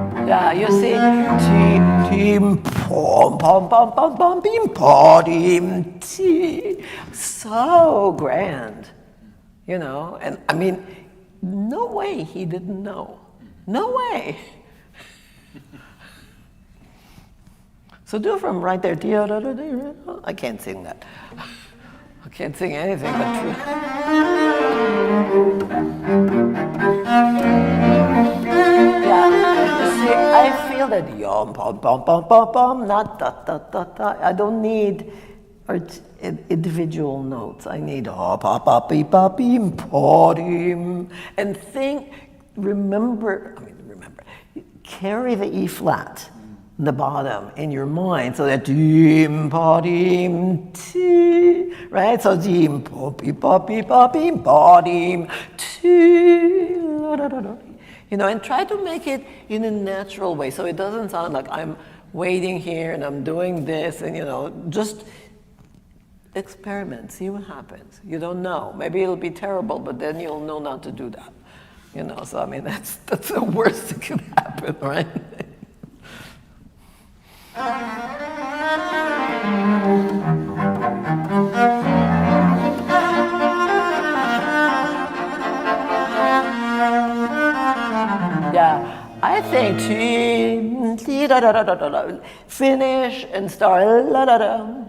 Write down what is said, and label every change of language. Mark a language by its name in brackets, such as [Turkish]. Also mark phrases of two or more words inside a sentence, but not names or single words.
[English] Yeah, you see, tim pom pom pom pom pom bim podim ti, so grand, you know. And I mean, no way he didn't know, no way. So do from right there. I can't sing that. I can't sing anything but true. Yeah, you see, I feel that yom pom pom pom pom pom, not da da da da. I don't need individual notes. I need ha pa pa pi pa bim podim. And remember, carry the E flat, the bottom, in your mind, so that dim pa dim ti, right? So dim pa pi pa pi pa bim pa dim ti, la da da da. You know, and try to make it in a natural way, so it doesn't sound like I'm waiting here and I'm doing this, and you know, just experiment, see what happens. You don't know. Maybe it'll be terrible, but then you'll know not to do that. You know, so I mean, that's the worst that can happen, right? Yeah, I think finish and start la da da.